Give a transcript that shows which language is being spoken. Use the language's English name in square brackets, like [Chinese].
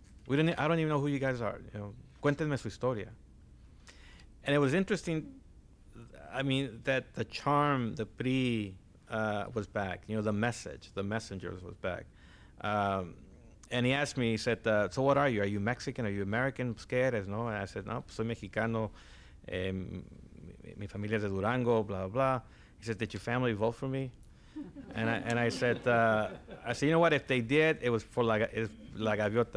[English] I don't even know who you guys are. You know, [Spanish] cuéntenme su historia. [English] And it was interesting, I mean, that the charm, the PRI was back. You know, the messengers was back. And he asked me, he said, so what are you? Are you Mexican? Are you American? [Spanish] ¿Qué no? [English] And I said, [Spanish] no, soy mexicano. Mi familia es de Durango, blah, blah. [English] He said, did your family vote for me? And I said, you know what? If they did, it was for La Gaviota.